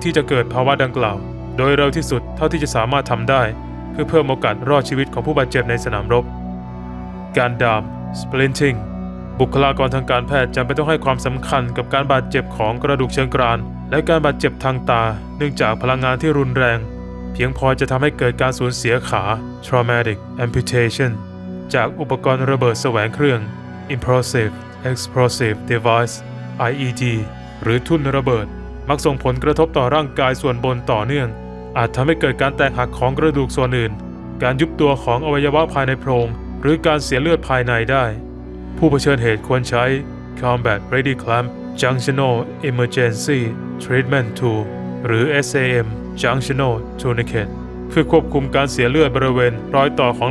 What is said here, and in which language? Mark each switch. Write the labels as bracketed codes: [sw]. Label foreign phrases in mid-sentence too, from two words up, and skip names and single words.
[th] ที่จะเกิดภาวะดังกล่าวโดยเร็วที่สุดเท่าที่จะสามารถทำได้เพื่อเพิ่มโอกาสรอดชีวิตของผู้บาดเจ็บในสนามรบการดาม splinting บุคลากรทางการแพทย์จำเป็นต้องให้ความสำคัญกับ การบาดเจ็บของกระดูกเชิงกรานและการบาดเจ็บทางตาเนื่องจากพลังงานที่รุนแรงเพียงพอจะทำให้เกิดการสูญเสียขา [en] traumatic amputation [th] จาก อุปกรณ์ระเบิดแสวงเครื่อง [en] implosive explosive device IED [th] หรือทุ่นระเบิดมักส่งผลกระทบต่อร่างกายส่วนบนต่อเนื่องอาจทำให้เกิดการแตกหักของกระดูกส่วนอื่นการยุบตัวของอวัยวะภายในโพรงหรือการเสียเลือดภายในได้ผู้เผชิญเหตุควรใช้ Combat Ready Clamp Junctional Emergency Treatment Tool หรือ SAM Junctional Tourniquet เพื่อควบคุมการเสียเลือดบริเวณรอยต่อของ